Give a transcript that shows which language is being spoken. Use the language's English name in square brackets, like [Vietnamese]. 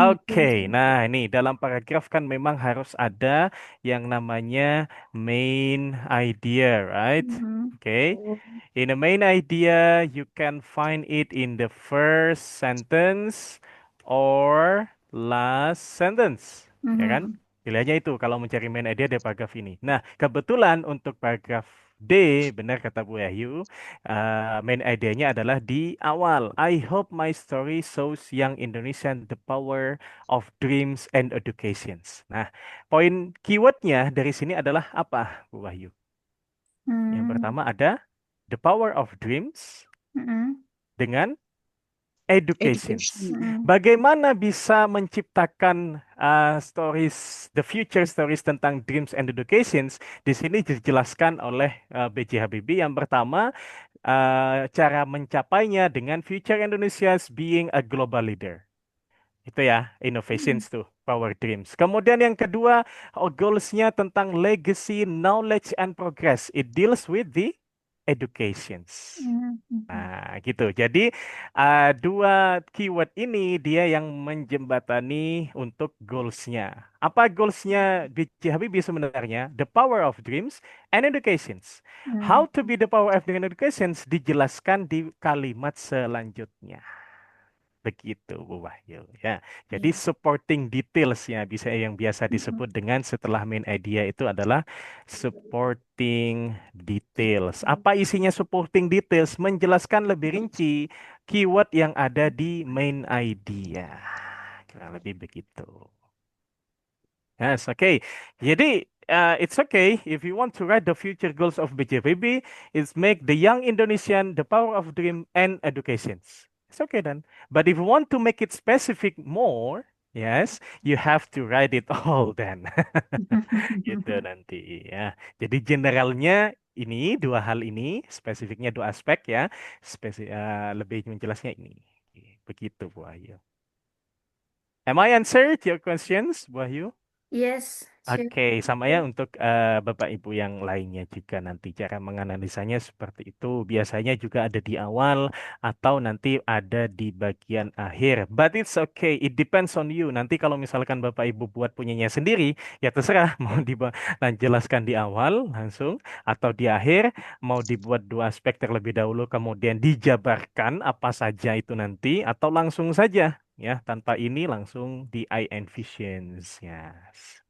[Indonesian] Oke, nah ini dalam paragraf kan memang harus ada yang namanya main idea, right? Mhm. Oke. [English] In the main idea, you can find it in the first sentence or last sentence, [Indonesian] ya kan? Mhm. Pilihannya itu kalau mencari main idea dari paragraf ini. Nah, kebetulan untuk paragraf D, benar kata Bu Yahyu, main idenya adalah di awal. [English] I hope my story shows young Indonesian the power of dreams and educations. [Indonesian] Nah, poin keywordnya dari sini adalah apa, Bu Wahyu? Yang Hmm. pertama ada [English] the power of dreams Mhm. [Indonesian] dengan educations. [English] Education. Mhm. [Indonesian] Bagaimana bisa menciptakan [English] stories, the future stories [Indonesian] tentang [English] dreams and educations? [Indonesian] Di sini dijelaskan oleh B.J. Habibie. Yang pertama, cara mencapainya dengan [English] future Indonesia's being a global leader. [Indonesian] Itu ya, innovations tuh, power dreams. Kemudian yang kedua, goals-nya tentang legacy, knowledge, and progress. [English] It deals with the educations. Mhm. [Indonesian] Nah, gitu. Jadi, dua keyword ini dia yang menjembatani untuk goals-nya. Apa goals-nya B.J. Habibie sebenarnya? [English] The power of dreams and educations. How Mhm. to be the power of dreams and educations [Indonesian] dijelaskan di kalimat selanjutnya. Begitu, Bu Wahyu. Ya, jadi Iya. supporting detailsnya bisa yang biasa Mhm. disebut dengan setelah main idea itu adalah supporting details. Apa isinya supporting details? Menjelaskan lebih rinci keyword yang ada di main idea. Kurang lebih begitu. [English] Yes, okay. [Indonesian] Jadi, [English] it's okay if you want to write the future goals of BJPB, is make the young Indonesian the power of dream and educations. It's okay then. But if you want to make it specific more, yes, you have to write it all then. [Indonesian] Gitu nanti ya. Jadi generalnya ini dua hal ini, spesifiknya dua aspek ya. Lebih menjelasnya ini. Begitu Bu Ayu. [English] Am I answered your questions, Bu Ayu? Yes, sure. [Indonesian] Oke, sama ya untuk Bapak Ibu yang lainnya juga nanti cara menganalisanya seperti itu. Biasanya juga ada di awal atau nanti ada di bagian akhir. [English] But it's okay, it depends on you. [Indonesian] Nanti kalau misalkan Bapak Ibu buat punyanya sendiri, ya terserah mau jelaskan di awal langsung atau di akhir, mau dibuat dua aspek terlebih dahulu kemudian dijabarkan apa saja itu nanti atau langsung saja ya tanpa ini langsung di I envisions. Yes.